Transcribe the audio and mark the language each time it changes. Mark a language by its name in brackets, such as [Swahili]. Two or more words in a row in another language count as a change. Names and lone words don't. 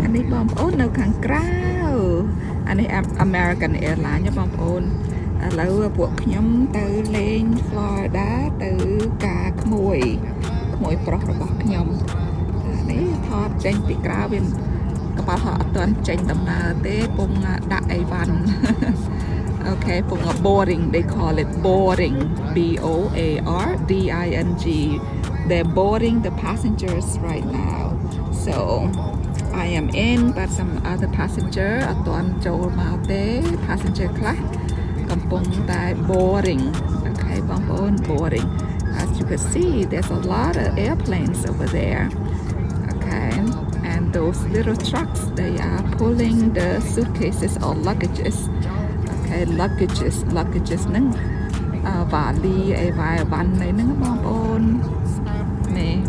[Khmer] บางคนនៅខាងក្រៅអានេះ American Airlines ណាបងប្អូនឥឡូវពួកខ្ញុំទៅលេង Florida ទៅការក្មួយប្រុសរបស់ខ្ញុំនេះថតចេញពីក្រៅវាកប៉ាល់ហោះអត់ទាន់ចេញដំណើរទេពងដាក់អីវ៉ាន់ okay ពង boarding [English] they call it boarding BOARDING they're boarding the passengers right now so I am in but some other [Khmer] passenger អត់ទាន់ចូលមកទេ passenger ខ្លះកំពុងតែ boarding okay បងប្អូន [English] boarding as you can see there's a lot of airplanes over there okay and those little trucks they are pulling the suitcases or luggages okay luggages [Khmer] ហ្នឹងវ៉ាលីអីវ៉ាន់ហ្នឹងបងប្អូននេះ